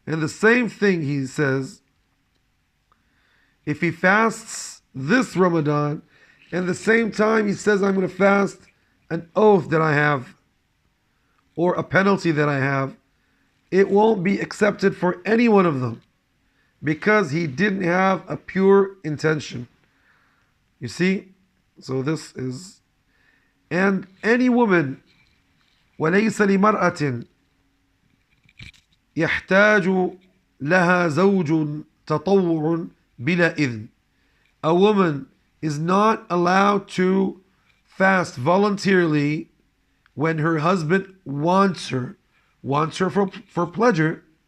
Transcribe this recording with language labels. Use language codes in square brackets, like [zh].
[en] And the same thing he says, if he fasts this Ramadan, and the same time he says, I'm going to fast an oath that I have, or a penalty that I have, it won't be accepted for any one of them because he didn't have a pure intention. You see? So this is, and any woman, [ar] وَلَيْسَ لِمَرْأَةٍ يَحْتَاجُ لَهَا زَوْجٌ تَطَوُّعٌ بِلَا إِذْنٍ. [en] A woman is not allowed to fast voluntarily when her husband wants her for pleasure.